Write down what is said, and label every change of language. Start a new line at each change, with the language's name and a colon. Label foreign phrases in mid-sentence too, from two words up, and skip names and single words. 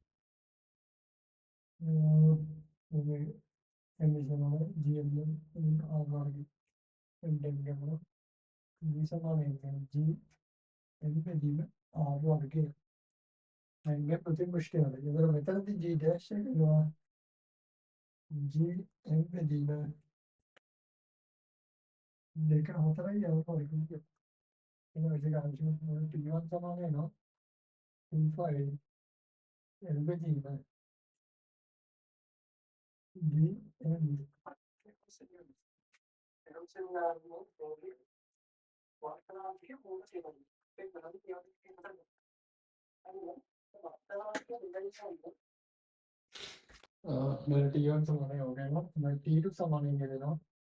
Sinhala: මේ m සමාන G m R වර්ග m දෙකම G සමාන G m බෙදීම R වර්ගය මගේ පෘථිවි පෘෂ්ඨය වල ඉතින් මෙතනදී
English: G dash
Sinhala: එක ගන්නවා G m බෙදීම දෙක හතරයි යවනවා කියන්නේ එන විදිහ අන්තිම T1 සමාන වෙනවා 25 m බෙදීම
Hindi: D m मेरा T1 समान हो गया ना मैं T2 समान ही ले रहा हूँ